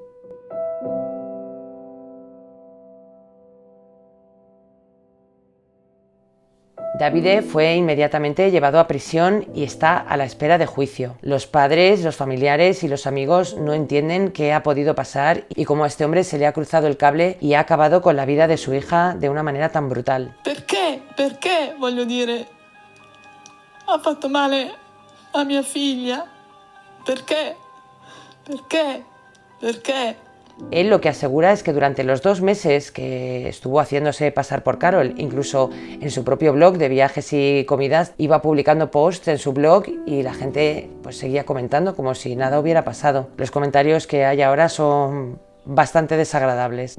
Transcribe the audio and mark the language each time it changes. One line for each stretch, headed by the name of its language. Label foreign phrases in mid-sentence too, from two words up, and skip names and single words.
Spanish: Davide fue inmediatamente llevado a prisión y está a la espera de juicio. Los padres, los familiares y los amigos no entienden qué ha podido pasar y cómo a este hombre se le ha cruzado el cable y ha acabado con la vida de su hija de una manera tan brutal.
Italian: Perché? Perché, voglio dire, ha fatto male a mia figlia? Perché? Perché? Perché?
Spanish: Él lo que asegura es que durante los 2 meses que estuvo haciéndose pasar por Carol, incluso en su propio blog de viajes y comidas, iba publicando posts en su blog y la gente pues seguía comentando como si nada hubiera pasado. Los comentarios que hay ahora son bastante desagradables.